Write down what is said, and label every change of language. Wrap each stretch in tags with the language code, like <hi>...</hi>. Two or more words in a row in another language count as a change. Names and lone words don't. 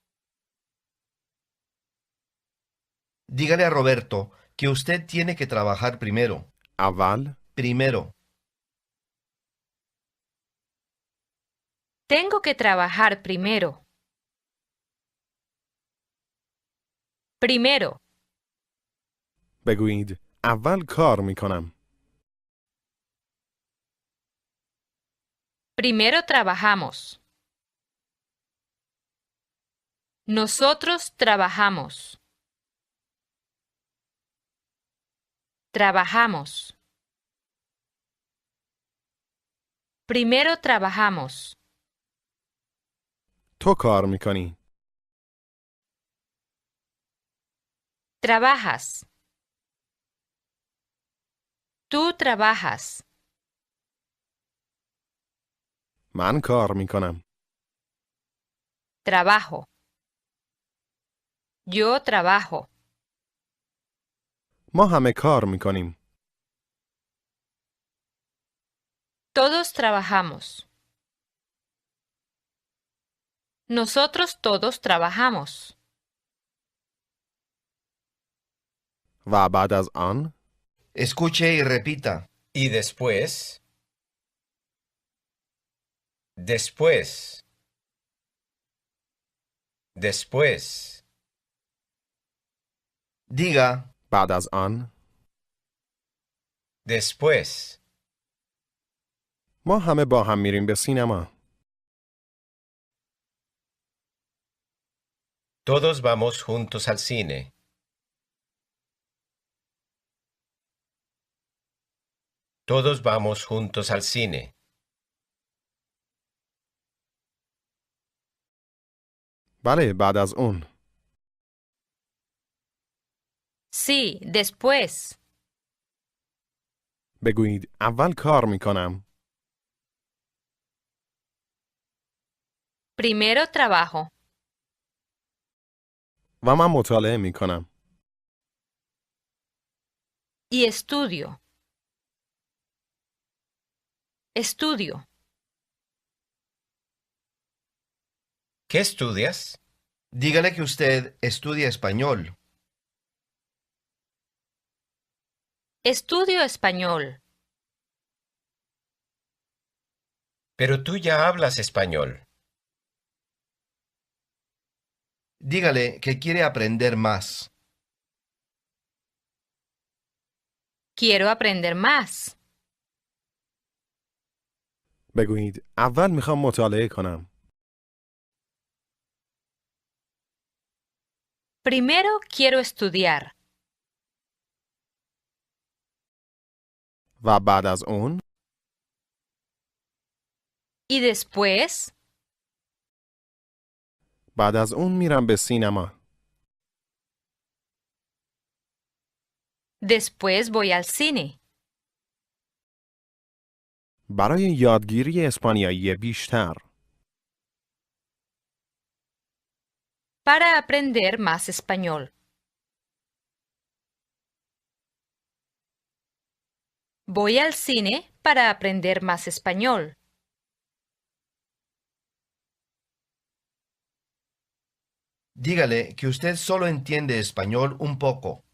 <es>dígale a Roberto que usted tiene que trabajar primero,</es> <fa>اول.</fa> <es>primero. Tengo que trabajar primero. Primero.</es> <fa>بگویید اول کار میکنم.</fa> <es>Primero trabajamos. Nosotros trabajamos. Trabajamos. Primero trabajamos.</es> <fa>تو کار میکنی.</fa> <es>Trabajas. Tú trabajas.</es> <fa>من کار میکنم.</fa> <es>Trabajo. Yo trabajo.</es> <fa>ما همه کار میکنیم.</fa> <es>Todos trabajamos. Nosotros todos trabajamos.</es> <fa>و بعد از آن</fa> <es>Escuche y repita, Y después... Después. Después. diga,</es> <fa>بعد از آن</fa> <es>Después.</es> <fa>ما همه با هم میریم به سینما.</fa> <es>Todos vamos juntos al cine. Todos vamos juntos al cine.</es> <fa>بله بعد از اون.</fa> <es>Sí, después.</es> <fa>بگویید اول کار میکنم.</fa> <es>Primero trabajo.</es> <fa>و من مطالعه میکنم.</fa> <es>Y estudio. Estudio. ¿Qué estudias? Dígale que usted estudia español. Estudio español. Pero tú ya hablas español. Dígale que quiere aprender más. Quiero aprender más.</es> <fa>بگویید اول میخوام مطالعه کنم.</fa> <es>Primero quiero estudiar.</es> <fa>و بعد از اون</fa> <es>Y después,</es> <fa>بعد از اون میرم به سینما.</fa> <es>después voy al cine.</es> <fa>برای یادگیری اسپانیایی بیشتر.</fa> <es>Para aprender más español. Voy al cine para aprender más español. Dígale que usted solo entiende español un poco.</es>